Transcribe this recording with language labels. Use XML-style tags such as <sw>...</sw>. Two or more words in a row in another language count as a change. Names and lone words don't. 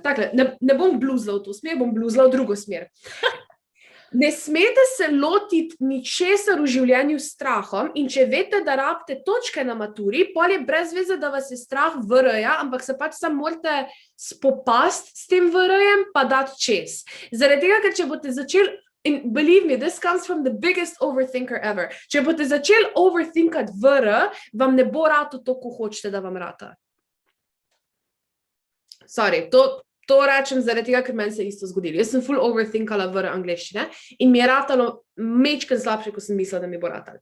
<sl>Takle, ne bom bluzla v to smer, bom bluzla v drugo smer. Ne smete se lotiti ničesar v življenju s strahom in če veste, da rabite točke na maturi, pol je brez veze, da vas je strah VR-ja, ampak se pač samo morate spopasti s tem VR-jem pa dati čez. Zaradi tega, ker če boste začeli, in</sl> <en>believe me, this comes from the biggest overthinker ever,</en> <sl>če boste začeli overthinkati VR, vam ne bo rato to, ko hočete, da vam rata. Sorry, to rečem zaradi tega, ker meni se isto zgodilo. Jaz sem full overthinkala VR angleščine in mi je ratalo mečken slabše, ko sem mislila, da mi bo ratalo.</sl>